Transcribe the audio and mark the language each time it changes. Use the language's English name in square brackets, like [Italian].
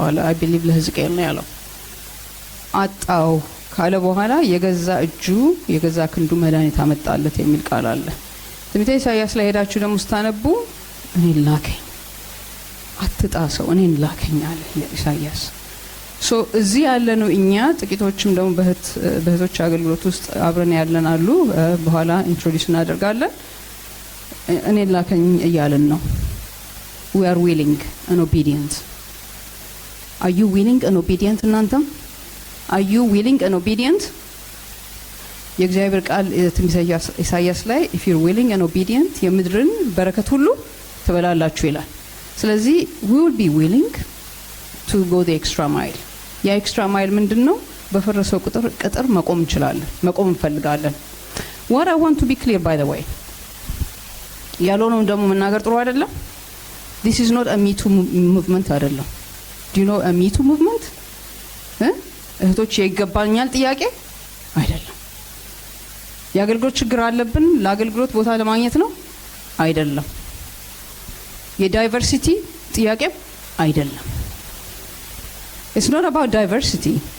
[English] I believe [Amharic] ለሕዝቅኤል ነው ያለው። አጣው ካለ በኋላ የገዛ እጁ የገዛ ክንዱ መድኃኒት አመጣለት የሚል ቃል አለ። ትንቢተ ኢሳይያስ ላይ ሄዳችሁ ደግሞ ስታነቡ እኔን ላከኝ አትጣሰው እኔን ላከኝ አለ ኢሳይያስ። ሶ እዚህ ያለነው እኛ ጥቂቶችም ደግሞ በእህቶች አገልግሎት ውስጥ አብረን ያለን አሉ። በኋላ ኢንትሮዲዩስ እናደርጋለን። እኔን ላከኝ እያልን ነው። [English] we are willing and obedient. are you willing and obedient [Amharic] እናንተም? [English] are you willing and obedient? [Amharic] የእግዚአብሔር ቃል ትንቢተ ኢሳይያስ ላይ [English] if you're willing and obedient [Amharic] የምድርን በረከት ሁሉ ትበላላችሁ ይላል። ስለዚህ [English] we will be willing to go the extra mile. [Amharic] ያ ኤክስትራ ማይል ምንድነው? በፈረሰው ቅጥር መቆም እንችላለን፣ መቆም እንፈልጋለን። [English] what I want to be clear by the way [Amharic] ያልሆነው ደግሞ መናገር ጥሩ አይደለም። [English] this is not a me too movement [Amharic] አይደለም። [English] do you know a me too movement? [Amharic] እህቶች ይገባኛል ጥያቄ አይደለም። የአገልግሎት ችግር አለብን ለአገልግሎት ቦታ ለማግኘት ነው አይደለም። የዳይቨርሲቲ ጥያቄ አይደለም። [English] It's not about diversity.